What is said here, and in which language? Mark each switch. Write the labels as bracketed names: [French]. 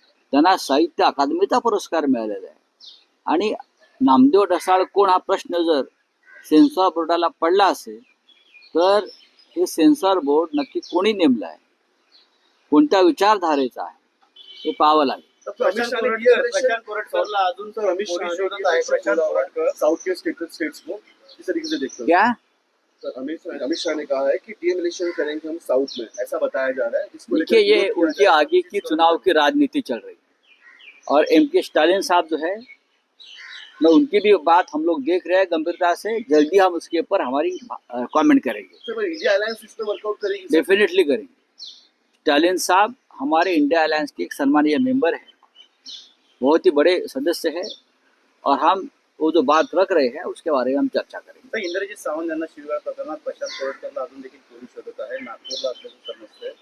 [Marathi] त्यांना साहित्य अकादमीचा पुरस्कार मिळालेला आहे. आणि नामदेव ढसाळ कोण हा प्रश्न जर सेन्सॉर बोर्डाला पडला असेल तर हे सेन्सॉर बोर्ड नक्की कोणी नेमलं आहे, कोणत्या विचारधारेचा आहे हे पाहावं लागेल. प्रशांत कोरटकरला अजून तर अमित शाह शोधत आहे. [Hindi] प्रशांत कोरटकर साउथ के स्टेट्स को इस तरीके से देखते हैं क्या सर? अमित शाह ने कहा है कि डीएलिमिनेशन करेंगे हम साउथ में, ऐसा बताया जा रहा है. इसको देखिए, ये उनकी आगे की चुनाव की राजनीति चल रही है और एम.के. स्टालिन साहब जो है, मैं उनकी भी बात हम लोग देख रहे हैं गंभीरता से. जल्दी हम उसके ऊपर हमारी कमेंट करेंगे. सर इंडिया अलायंस इसमें वर्कआउट करेगी? डेफिनेटली करेंगे. स्टालिन साहब हमारे इंडिया अलायंस के एक सम्मानीय मेंबर है, बहुत ही बड़े सदस्य है और हम वो जो बात रख रहे हैं उसके बारे में हम चर्चा करेंगे. [Marathi] तर इंद्रजीत सावंत यांना शिवीगाळ प्रकरणात प्रशांत कोरटकरला अजून देखील पोलीस शोधत आहे. नागपूरला असल्याचं समजतंय.